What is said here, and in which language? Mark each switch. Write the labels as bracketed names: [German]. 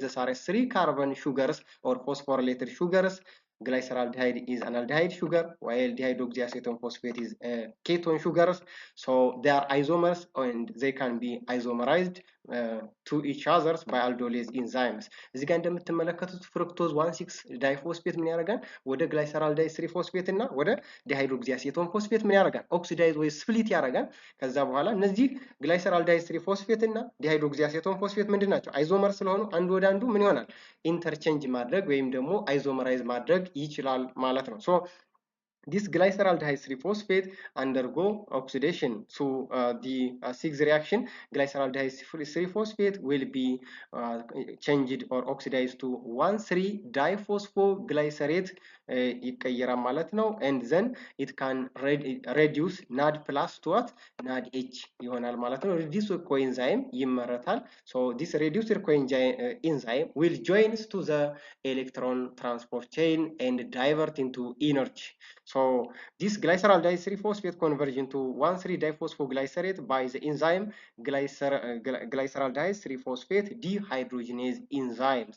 [English] These are 3 carbon sugars or phosphorylated sugars. Glyceraldehyde is an aldehyde sugar, while dihydroxyacetone phosphate is ketone sugars. So they are isomers and they can be isomerized to each others by aldolase enzymes. [Amharic] እዚህ ጋር እንደምትመለከቱት ፍሩክቶዝ 1,6 ዳይፎስፌት ምን ያደርጋል? ወደ ግላይሰራልዳይድ 3 ፎስፌት እና ወደ ዲሃይድሮክሲአሴቶን ፎስፌት ምን ያደርጋል? ኦክሲዳይዝ ወይ ስፕሊት ያደርጋል። ከዛ በኋላ እነዚህ ግላይሰራልዳይድ 3 ፎስፌት እና ዲሃይድሮክሲአሴቶን ፎስፌት ምንድን ናቸው? አይዞመር ስለሆኑ አንዱ ወደ አንዱ ምን ይሆናል? ኢንተርቼንጅ ማድረግ ወይም ደግሞ አይዞመራይዝ ማድረግ ይችላል ማለት ነው። ሶ [English] this glyceraldehyde 3-phosphate undergo oxidation. So the 6th reaction, glyceraldehyde 3-phosphate will be changed or oxidized to 1,3-diphosphoglycerate [Amharic] ይቀየራል ማለት ነው። [English] and then it can reduce NAD plus to what? [Amharic] NADH ይሆናል ማለት ነው። [English] reduced coenzyme [Amharic] ይመረታል. [English] So this reduced coenzyme will joins to the electron transport chain and divert into energy. So this glyceraldehyde 3-phosphate conversion to 1,3-diphosphoglycerate by the enzyme glyceraldehyde 3-phosphate dehydrogenase enzymes.